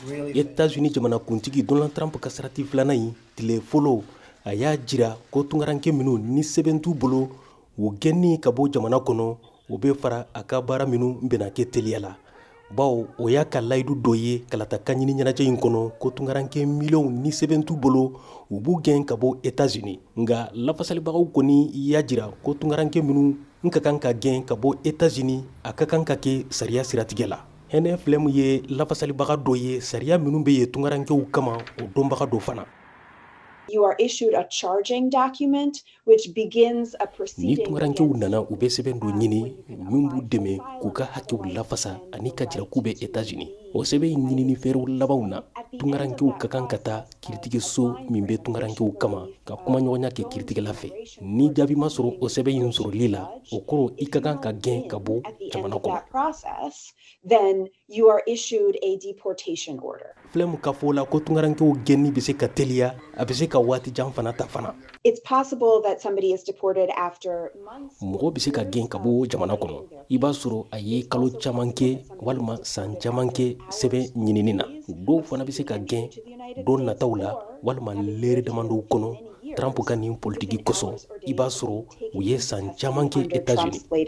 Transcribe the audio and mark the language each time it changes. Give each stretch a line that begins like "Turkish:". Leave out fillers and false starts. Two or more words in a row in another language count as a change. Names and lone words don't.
Bambara: États-Unis jamana kuntigi Donald Trump ka sarati filanan in tile fɔlɔ a y'a jira ko tungaranke minnu ni sɛbɛn t'u bolo u gɛnni ka bɔ jamana kɔnɔ u bɛ fara a ka baara minnu bɛna kɛ teliya la bawo o y'a ka layidu dɔ ye kalata kaɲini ɲɛnajɛ in kɔnɔ ko tungaranke miliyɔnw ni sɛbɛn t'u bolo u b'u gɛn ka bɔ États-Unis nka lafasalibagaw kɔni y'a jira ko tungaranke minnu ka kan ka gɛn ka bɔ États-Unis a ka kan ka kɛ sariya siratigɛ la. hɛnɛ filɛ mun ye lafasalibaga dɔ ye sariya minnu bɛ ye tungarankew kama o dɔnbaga dɔ fana.
English: You are issued a charging document which begins a proceeding.
Bambara: Ni tungarankew nana u bɛ sɛbɛn dɔ ɲini min b'u dɛmɛ k'u ka hakɛw lafasa ani ka jira k'u bɛ États-Unis. O sɛbɛn in ɲinini fɛɛrɛw labanw na tungarankew ka kan ka taa kiiritigɛso min bɛ tungarankew kama ka kumaɲɔgɔnya kɛ kiiritigɛla fɛ. Ni jaabi ma sɔrɔ o sɛbɛn in sɔrɔli la o kɔrɔ i ka kan ka gɛn ka bɔ jamana kɔnɔ.
English: Then you are issued a deportation order.
Bambara: Filɛ k'a fɔ la ko tungarankew gɛnni bɛ se ka teliya a bɛ se ka waati jan fana ta fana.
English: It's possible that somebody is deported after months.
Bambara: Mɔgɔ bɛ se ka gɛn ka bɔ jamana kɔnɔ i b'a sɔrɔ a ye kalo caman kɛ walima san caman kɛ sɛbɛn ɲinini na dɔw fana bɛ se ka gɛn don nataw la walima leere damadɔw kɔnɔ Trump ka nin politiki kosɔn i b'a sɔrɔ u ye san caman kɛ États-Unis.